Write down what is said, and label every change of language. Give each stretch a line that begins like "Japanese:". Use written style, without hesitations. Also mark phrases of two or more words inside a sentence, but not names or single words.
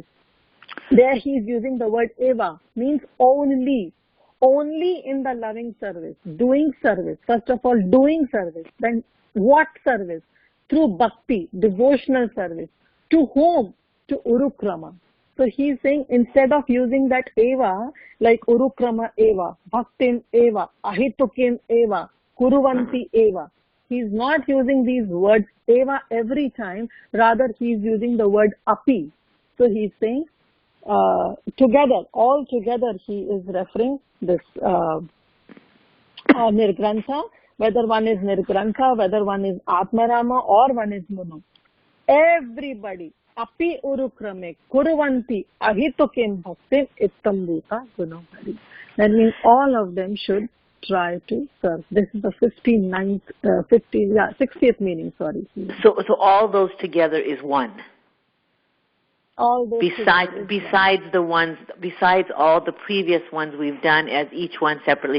English: There he is using the word eva, means only in the loving service, doing service. First of all, doing service. Then what service? Through bhakti, devotional service. To whom? To Urukrama. So he is saying instead of using that eva, like
Sanskrit: Urukrama eva, bhaktin eva, ahitukin eva, kuruvanti eva,
English: he is not using these words eva every time. Rather, he is using the word api. So he is saying together, all together, he is referring this Nirgrantha, whether one is Nirgrantha, whether one is Atmarama or one is Munu. Everybody,
Sanskrit: api urukrame kuruvanti ahitukim bhaktin ittambuta gunamari.
English: That means all of them should try to serve. This is the 60th meaning, sorry. So all those together is one. All those besides all the previous ones we've done as each one separately.